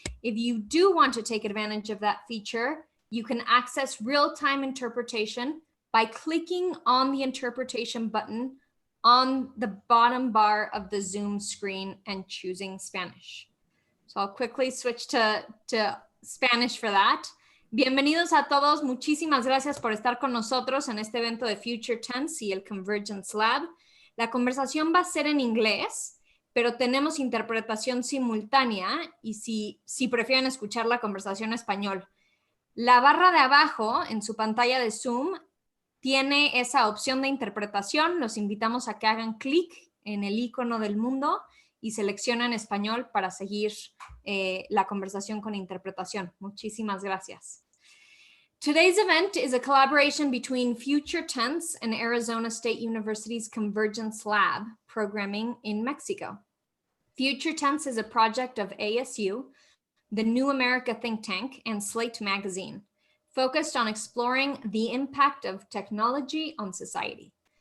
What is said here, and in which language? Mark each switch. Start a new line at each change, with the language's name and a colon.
English: If you do want to take advantage of that feature, you can access real-time interpretation by clicking on the interpretation button on the bottom bar of the Zoom screen and choosing Spanish. So I'll quickly switch to Spanish for that.
Spanish: Bienvenidos a todos. Muchísimas gracias por estar con nosotros en este evento de Future Tense y el Convergence Lab. La conversación va a ser en inglés, pero tenemos interpretación simultánea y si prefieren escuchar la conversación en español. La barra de abajo en su pantalla de Zoom tiene esa opción de interpretación. Los invitamos a que hagan clic en el icono del mundo y seleccionen español para seguir la conversación con interpretación. Muchísimas gracias.
English: Today's event is a collaboration between Future Tense and Arizona State University's Convergence Lab programming in Mexico. Future Tense is a project of ASU, the New America think tank, and Slate magazine, focused on exploring the impact of technology on society.